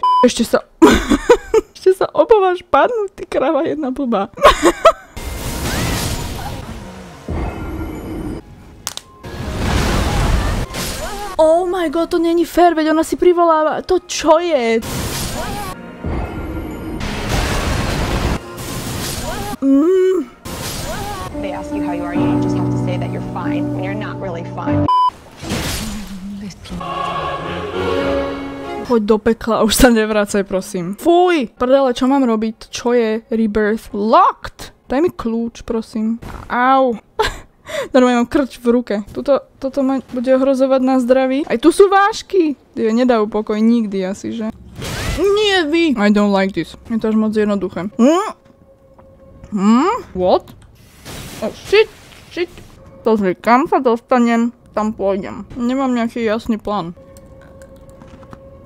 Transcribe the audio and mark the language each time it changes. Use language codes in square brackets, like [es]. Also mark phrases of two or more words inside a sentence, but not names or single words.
[sk] Ešte sa opováš padnúť, ty kráva jedna blbá. [en] Oh my god, [sk] to není fér, veď ona si privoláva. To čo je? [en] They ask you how you are, you just have to say that you're fine when you're not really fine. [sk] Choď do pekla, už sa nevracaj, prosím. Fuj! Prdele, čo mám robiť? Čo je Rebirth? Locked! Daj mi kľúč, prosím. Au! Normálne mám krč v ruke. Toto ma bude ohrozovať na zdraví. Aj tu sú vážky! Tie nedajú pokoj nikdy asi, že? Nie vy! [en] I don't like this. [sk] Je to až moc jednoduché. [en] What? Oh shit! [sk] Pozri, kam sa dostanem, tam pôjdem. Nemám nejaký jasný plán.